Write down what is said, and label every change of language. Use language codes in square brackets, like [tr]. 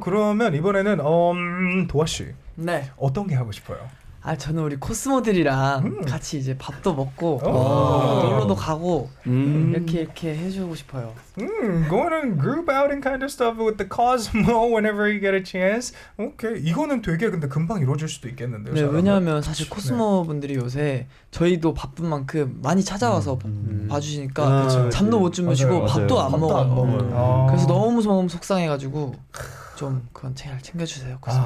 [ko] 그러면 이번에는 도아 씨, 어떤 게 하고 싶어요? 저는 우리 코스모들이랑 같이 이제 밥도 먹고 놀러도 가고 이렇게 해주고 싶어요. [en] Going on group outing kind of stuff with the COSMO whenever you get a chance. [ko] Okay, 이거는 되게 근데 금방 이루어질 수도 있겠는데요. 네, 왜냐하면 사실 코스모 분들이 요새 저희도 바쁜 만큼 많이 찾아와서 봐주시니까 잠도 못 주무시고 밥도 안 먹어요. 그래서 너무 속상해가지고. 좀 그건 잘 챙겨주세요.